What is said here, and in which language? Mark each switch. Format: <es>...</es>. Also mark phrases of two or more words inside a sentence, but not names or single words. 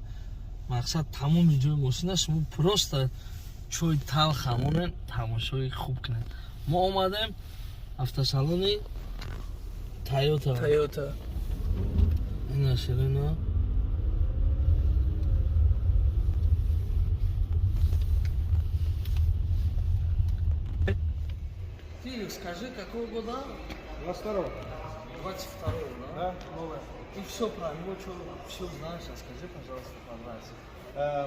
<tg>Мақсад тамоми ҷои мошина шумо просто чой талх хамонен тамошои хуб кунед. Мо омадем автосалони Toyota.</tg> <ru>Ина ширина Ты скажи, какого года? 22-го. 22-го, да? Да, новая. И все про него, все знаешь, расскажи, пожалуйста, понравится.</ru>